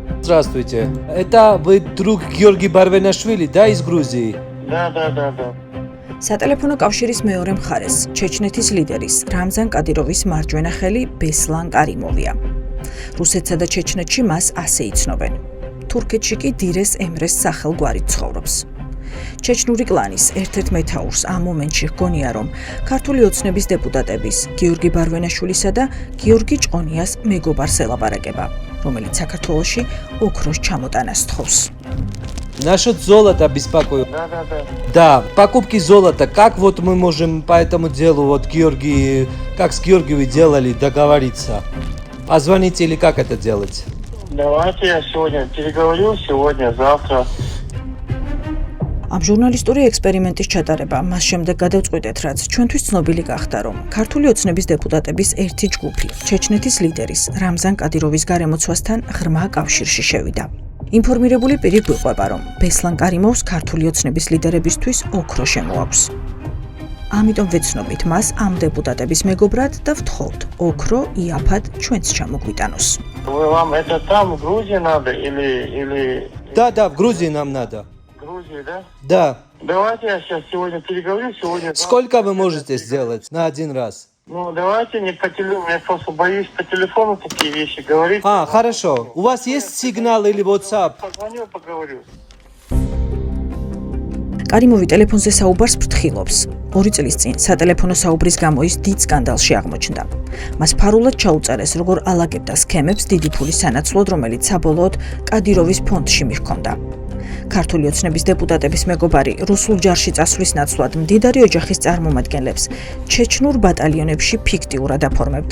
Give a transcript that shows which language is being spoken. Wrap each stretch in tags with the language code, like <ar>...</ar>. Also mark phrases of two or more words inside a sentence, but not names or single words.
<ru>здравствуйте. Это вы друг Георгий Барвенашвили, да, из Грузии? Да.</ru> <ka>სატელეფონო კავშირის მეორე მხარეს ჩეჩნეთის ლიდერის რამზან კადიროვის მარჯვენა ხელი ბესლან კარიმოვია. რუსეთსა და ჩეჩნეთში მას ასე იცნობენ. თურქეთში კი დირეს ემრეს სახელგვარით ცხოვრობს. ჩეჩნური კლანის ერთ-ერთ მეთაურს ამ მომენტში ჰგონია, რომ ქართული ოცნების დეპუტატების გიორგი ბარვენაშვილისა და გიორგი ჭყონიას მეგობარს ელაპარაკება, რომელიც საქართველოში ოქროს чамотанას თხოვს.</ka> <ru>Насчет золота беспокою. Да. Да, покупки золота. Как вот мы можем по этому делу, вот Георгий, как с Георгиевой делали, договориться? Позвоните или как это делать? Давайте я сегодня переговорю, завтра.</ru> <ka>ამ ჟურნალისტური ექსპერიმენტის ჩატარება მას შემდეგ გადავწყვიტეთ, რაც ჩვენთვის ცნობილი გახდა, რომ ქართული ოცნების დეპუტატების ერთი ჯგუფი ჩეჩნეთის ლიდერის რამზან კადიროვის გარემოცვასთან ღრმა კავშირში შევიდა. ინფორმირებული პირი გვიყვება, რომ ბესლან კარიმოვს ქართული ოცნების ლიდერებისთვის ოქრო შემოაქვს. ამიტომ ვეცნობით მას ამ დეპუტატების მეგობრად და ვთხოვთ, ოქრო იაფად ჩვენც ჩამოგვიტანოს.</ka> <ru>Вам это там, в Грузии надо или... Да, в Грузии нам надо. В Грузии, да? Да. Давайте я сейчас сегодня переговорю, Сколько вы можете сделать на один раз? Ну, давайте не по телефону, я просто боюсь по телефону такие вещи говорить. Хорошо. У вас есть сигнал или WhatsApp? Позвоню, поговорю.</ru> <ka>კარიმოვი ტელეფონზე საუბარს ფრთხილობს. 2 წლის წინ სატელეფონო საუბრის გამო ის დიდ სკანდალში აღმოჩნდა. მას ფარულად ჩაუწერეს, როგორ ალაგებდა სქემებს დიდი ფულის სანაცვლოდ, რომელიც საბოლოოდ კადიროვის ფონდში მიჰქონდა. ქართული ოცნების დეპუტატების მეგობარი რუსულ ჯარში წასვლის ნაცვლად მდიდარი ოჯახის წარმომადგენლებს ჩეჩნურ ბატალიონებში ფიქტიურად აფორმებდა.</ka>